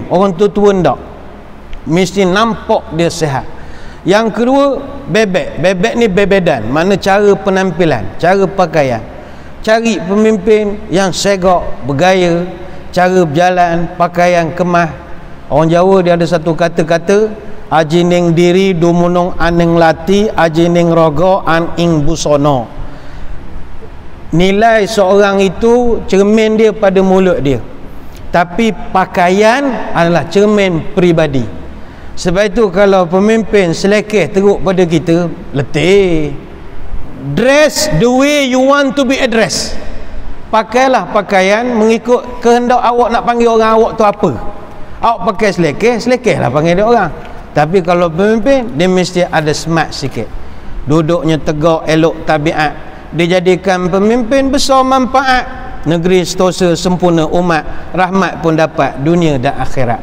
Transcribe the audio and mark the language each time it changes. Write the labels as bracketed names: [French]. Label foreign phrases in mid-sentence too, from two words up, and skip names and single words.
[Malay] Orang tua-tua ndak, mesti nampak dia sihat. Yang kedua, bebek. Bebek ni bebedan, mana cara penampilan, cara pakaian. Cari pemimpin yang segak, bergaya, cara berjalan, pakaian kemas. Orang Jawa dia ada satu kata-kata, [Javanese] ajining diri dumunung aning lati, ajining rogo aning busono. [Malay] Nilai seorang itu cermin dia pada mulut dia, tapi pakaian adalah cermin peribadi. Sebab itu kalau pemimpin selekeh teruk pada kita, letih. [English] Dress the way you want to be addressed. [Malay] Pakailah pakaian mengikut kehendak awak nak panggil orang awak tu apa. Awak pakai selekeh, selekehlah panggil dia orang. Tapi kalau pemimpin, dia mesti ada smart sikit, duduknya tegak, elok tabiat. Dia jadikan pemimpin besar manfaat, negeri setosa sempurna, umat rahmat pun dapat dunia dan akhirat.